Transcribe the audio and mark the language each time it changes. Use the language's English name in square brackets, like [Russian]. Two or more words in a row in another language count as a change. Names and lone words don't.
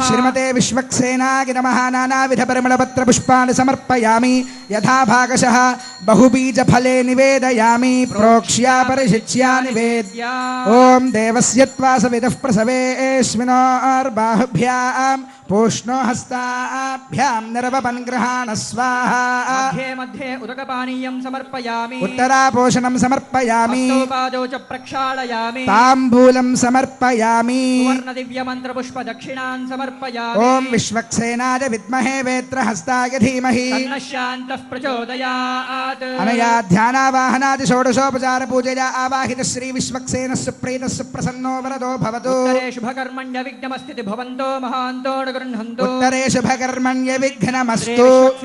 [Sanskrit] श्रीमते विश्वक्सेनाय नमः। नानाविधपरिमलपत्रपुष्पाणि समर्पयामि यथा भागशः बहुबीजफले निवेदयामि प्रोक्ष्या परिशिच्या निवेद्य। ओम देवस्य त्वा सविदः प्रसवेऽस्मिनोर्बाहुभ्यां पूष्णो हस्ताभ्यां निरवपन् गृहाणस्व స్వాహా मध्ये मध्ये उदकपानीयं समर्पयामि ఉత్తరాపోషణం సమర్పయామి हस्तौ पादौ च प्रक्षालयामि తాంబూలం సమర్పయామి सुवर्णदिव्यमन्त्रपुष्पदक्षिणान् समर्पयामि ఓం విశ్వక్సేనాయ విద్మహే వేత్రహస్తాయ ధీమహి तन्नः शान्तः प्रचोदयात् అనయా ధ్యానావాహనాది షోడశోపచార పూజయా ఆవాహిత శ్రీ విశ్వక్సేన సుప్రీత సుప్రసన్నో వరదో భవతు उत्तरे शुभकर्मण्य विघ्नमस्ति भवन्तो महान्तो न गृह्णन्तु ఉత్తరే శుభకర్మణ్య విఘ్నమస్తు श्रीविश्वक्सेन